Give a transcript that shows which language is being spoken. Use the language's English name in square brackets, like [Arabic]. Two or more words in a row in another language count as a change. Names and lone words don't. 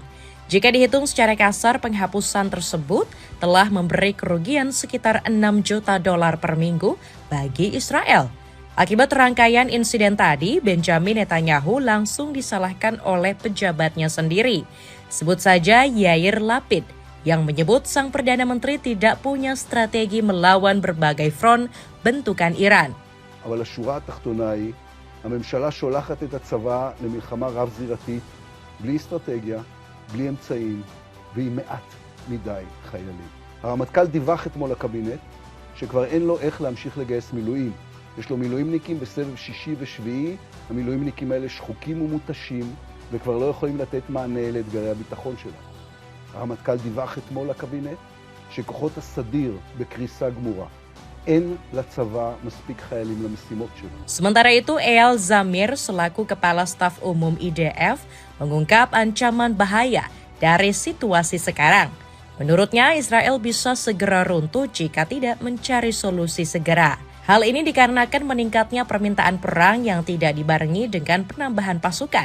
[Indonesian] Jika dihitung secara kasar, penghapusan tersebut telah memberi kerugian sekitar $6 juta per minggu bagi Israel. Akibat rangkaian insiden tadi, Benjamin Netanyahu langsung disalahkan oleh pejabatnya sendiri. Sebut saja Yair Lapid, yang menyebut sang Perdana Menteri tidak punya strategi melawan berbagai front bentukan Iran. [Hebrew] אבל השורה התחתונה היא, הממשלה שולחת את הצבא למלחמה רב-זירתית, בלי אסטרטגיה, בלי אמצעים, ועם מעט מדי חיילים. הרמטכ"ל דיווח אתמול לקבינט, שכבר אין לו איך להמשיך לגייס מילואים. יש לו מילואימניקים בסבב שישי ושביעי, המילואימניקים האלה שחוקים ומותשים, וכבר לא יכולים לתת מענה לאתגרי הביטחון שלנו. הרמטכ"ל דיווח אתמול לקבינט, שכוחות הסדיר בקריסה גמורה. אין לצבא מספיק חיילים למשימות שלו. [Indonesian] Sementara itu, Eyal Zamir selaku Kepala Staf Umum IDF mengungkap ancaman bahaya dari situasi sekarang. Menurutnya, Israel bisa segera runtuh jika tidak mencari solusi segera. Hal ini dikarenakan meningkatnya permintaan perang yang tidak dibarengi dengan penambahan pasukan.